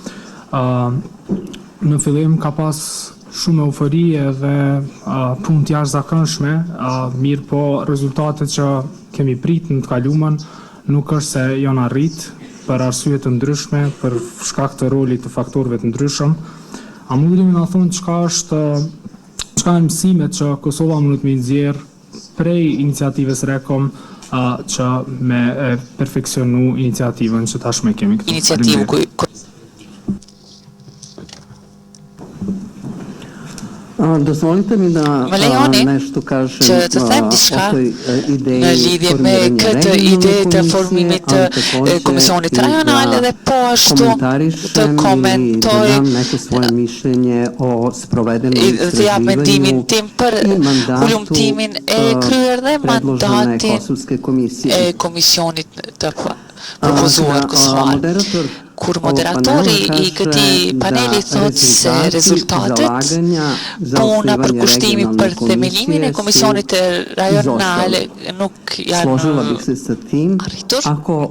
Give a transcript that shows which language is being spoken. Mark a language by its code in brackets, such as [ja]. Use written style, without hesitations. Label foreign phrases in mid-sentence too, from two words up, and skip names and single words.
[sq] Në fillim ka pas shumë eufori dhe punë të jashtëzakonshme, mirë po rezultatet që kemi prit në të kaluamën nuk është se janë arrit për arsye të ndryshme, për shkak të rolit të faktorëve të ndryshëm. A mundeni na thonë çka janë mësimet që Kosova mund të nxjerrë prej iniciativës Rekom që me perfekcionu iniciativën që tashmë kemi këtu. [sr] Dozvolite mi da nešto kažem o toj ideji [sq] në lidhje me këtë ide të formimit të Komisionit rajonal dhe po ashtu të komentoj [sr] neko svoje mišljenje o sprovedenom [sq] dhe ja mendimin tim për hulumtimin e kryer dhe mandatin e Komisionit të propozuar kosovar. kur moderatori I këtij paneli thot se rezultatet puna për kushtimin për themelimin e Komisionit rajonal nuk janë arritur.